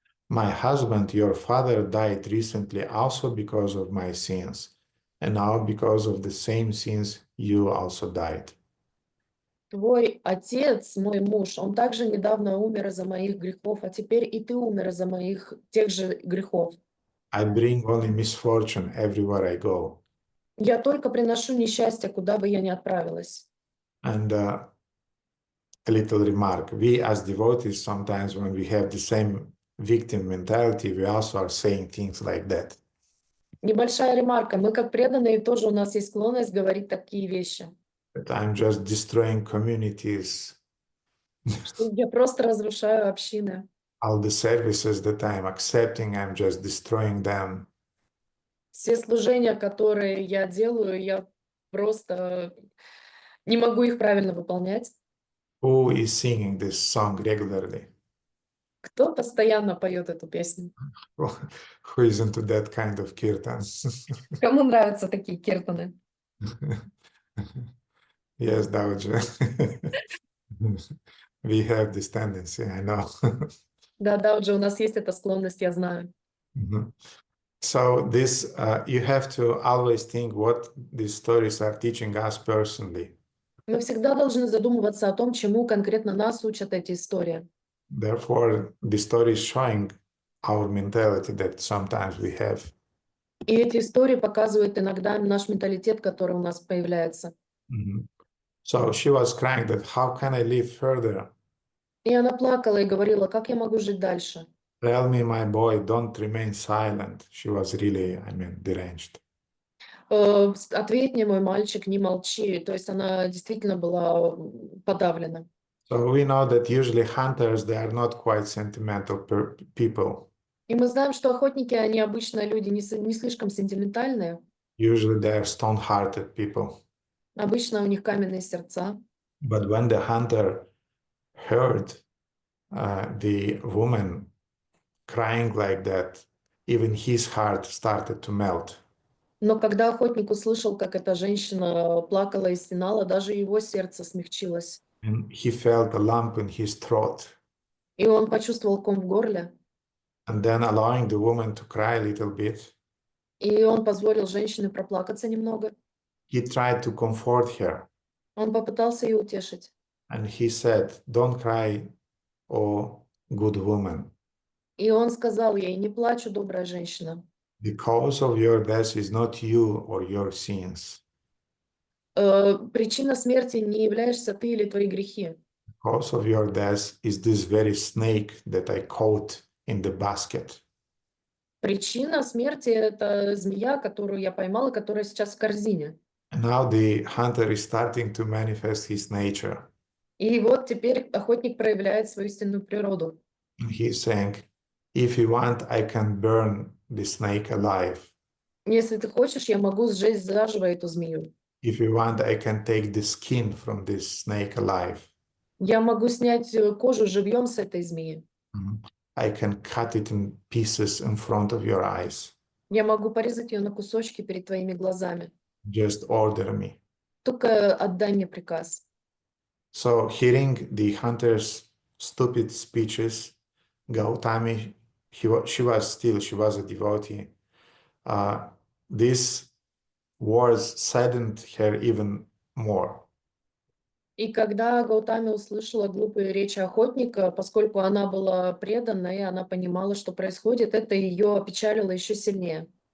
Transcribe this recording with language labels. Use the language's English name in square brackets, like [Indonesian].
[English] My husband, your father, died recently also because of my sins, and now because of the same sins, you also died. [Russian] твой отец, мой муж, он также недавно умер из-за моих грехов, а теперь и ты умер из-за моих тех же грехов. [English] I bring only misfortune everywhere I go. [Russian] Я только приношу несчастье, куда бы я ни отправилась. [English] And a little remark, we as devotees, sometimes when we have the same victim mentality, we also are saying things like that. [Russian] Небольшая ремарка. Мы, как преданные, тоже у нас есть склонность говорить такие вещи. [English] That I'm just destroying communities, [Russian] Что я просто разрушаю общины. [English] all the services that I'm accepting, I'm just destroying them. [Russian] Все служения, которые я делаю, я просто не могу их правильно выполнять. [English] Who is singing this song regularly? [Russian] Кто постоянно поет эту песню? [English] Who is into that kind of kirtan? [Russian] Кому нравятся такие киртаны? [English] Yes, Dauja. We have this tendency, I know. [Russian] Да, уже у нас есть эта склонность, я знаю. Mhm. [English] So this, you have to always think what these stories are teaching us personally. [Russian] Мы всегда должны задумываться о том, чему конкретно нас учат эти истории. [English] Therefore, the story is showing our mentality that sometimes we have. [Russian] И эти истории показывают иногда наш менталитет, который у нас появляется. Mhm. [English] So she was crying that how can I live further? [Russian] И она плакала и говорила, как я могу жить дальше? [English] Tell me, my boy, don't remain silent. She was really, deranged. [Russian] Ответь мне, мой мальчик, не молчи. То есть она действительно была подавлена. [English] So we know that usually hunters, they are not quite sentimental people. [Russian] И мы знаем, что охотники, они обычно люди не слишком сентиментальные. [English] Usually they are stone-hearted people. [Russian] Обычно у них каменные сердца. [English] But when the hunter heard the woman crying like that, even his heart started to melt. [Russian] Но когда охотник услышал, как эта женщина плакала и стенала, даже его сердце смягчилось. [English] And he felt a lump in his throat. [Russian] И он почувствовал ком в горле. [English] And then allowing the woman to cry a little bit, [Russian] И он позволил женщине проплакаться немного. [English] he tried to comfort her. [Russian] Он попытался ее утешить. [English] And he said, don't cry, oh good woman. [Russian] И он сказал ей, не плачь, добрая женщина. [English] The cause of your death is not you or your sins. [Russian] Причина смерти не являешься ты или твои грехи. [English] The cause of your death is this very snake that I caught in the basket. [Russian] Причина смерти – это змея, которую я поймала, которая сейчас в корзине. [English] And now the hunter is starting to manifest his nature. [Russian] И вот теперь охотник проявляет свою истинную природу. [English] And he's saying, if you want, I can burn the snake alive. [Russian] Если ты хочешь, я могу сжечь заживо эту змею. [English] If you want, I can take the skin from this snake alive. [Russian] Я могу снять кожу живьем с этой змеи. [English] I can cut it in pieces in front of your eyes. [Russian] Я могу порезать ее на кусочки перед твоими глазами. [English] Just order me. [Russian] Только отдай мне приказ. [English] So hearing the hunter's stupid speeches, Gautami, she was a devotee. These words saddened her even more. [Russian] И когда Гаутами услышала глупые речи охотника, поскольку она была преданной, и она понимала, что происходит, это ее опечалило еще сильнее.